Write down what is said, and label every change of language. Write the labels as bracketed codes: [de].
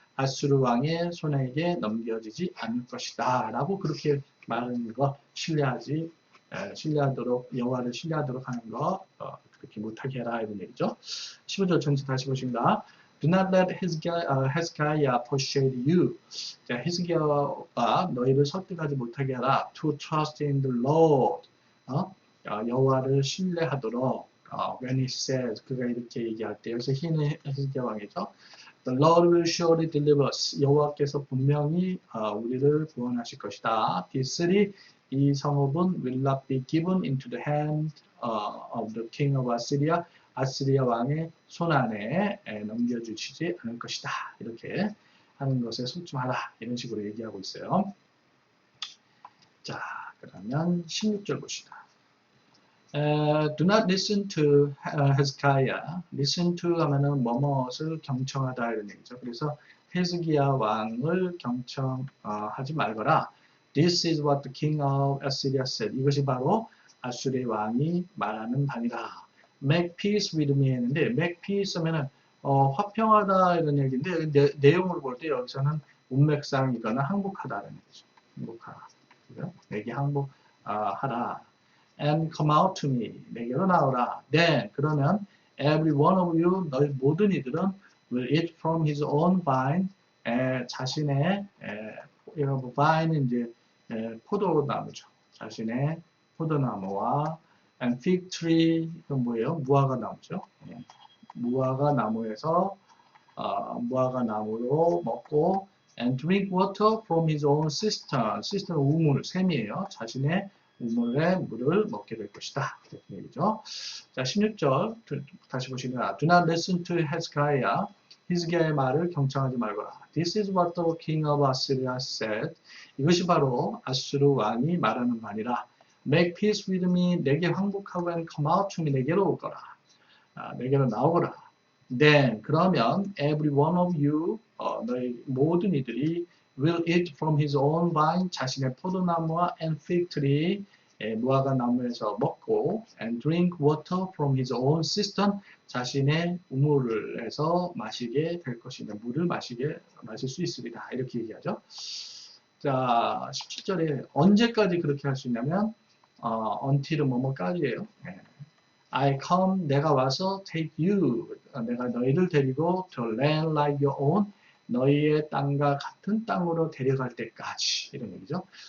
[ko] 아수르 왕의 손에게 넘겨지지 않을 것이다. 라고 그렇게 말하는 거, 신뢰하도록, 여호와를 신뢰하도록 하는 거, 그렇게 못하게 해라. 이런 얘기죠. 15절 전체 다시 보십니다. [en] Do not let Hezekiah persuade you. [ko] 자, 히스기야가 너희를 설득하지 못하게 해라. [en] To trust in the Lord. [ko] 여호와를 신뢰하도록. [en] When he says, [ko] 그가 이렇게 얘기할 때, 여기서 히는 히스기야 왕이죠. [en] The Lord will surely deliver us. [ko] 여호와께서 분명히 우리를 구원하실 것이다. [en] This city, [ko] 이 성읍은 [en] will not be given into the hand of the king of Assyria. [ko] 아스리아 왕의 손 안에 넘겨주시지 않을 것이다. 이렇게 하는 것에 속중하라. 이런 식으로 얘기하고 있어요. 자, 그러면 16절 봅시다. [en] Do not listen to Hezekiah. [ko] Listen to 하면은 뭐뭇을 경청하다 이런 얘기죠. 그래서 헤즈기야 왕을 경청하지 말거라. [en] This is what the king of Assyria said. [ko] 이것이 바로 아수르의 왕이 말하는 바니라. [en] Make peace with me [ko] 했는데 make peace 하면은 화평하다 이런 얘기인데 내용을 볼 때 여기서는 문맥상이거나 항복하다는 얘기죠. 항복하라. 내게 항복하라. [en] And come out to me. [ko] 내게로 나오라. [en] Then 그러면 every one of you [ko] 너희 모든 이들은 [en] will eat from his own vine. [ko] 자신의 vine은 이제 포도나무죠. 자신의 포도나무와 [en] and fig tree [ko] 이건 뭐예요? 무화과 나무죠. 무화과 나무에서 무화과 나무로 먹고 [en] and drink water from his own cistern. [ko] cistern 우물, 샘이에요. 자신의 우물의 물을 먹게 될 것이다. 이렇게 얘기죠. 자, 16절 다시 보시면 [en] Do not listen to Hezekiah. [ko] 히스기야의 말을 경청하지 말거라. [en] This is what the king of Assyria said. [ko] 이것이 바로 아수르 왕이 말하는 말이라. [en] Make peace with me. [ko] 내게 항복하고 [en] and come out to me. [ko] 내게로 오거라. 내게로 나오거라. [en] Then 그러면 every one of you [ko] 너희 모든 이들이 [en] will eat from his own vine. [ko] 자신의 포도나무와 [en] and fig tree [ko] 무화과 나무에서 먹고 [en] and drink water from his own cistern. [ko] 자신의 우물에서 마시게 될 것이다. 물을 마실 수 있으리라. 이렇게 얘기하죠. 자, 17절에 언제까지 그렇게 할 수 있냐면 until은 뭐뭐까지예요. [en] I come, [ko] 내가 와서 [en] take you, [ko] 내가 너희를 데리고 [en] to land like your own, [ko] 너희의 땅과 같은 땅으로 데려갈 때까지 이런 얘기죠.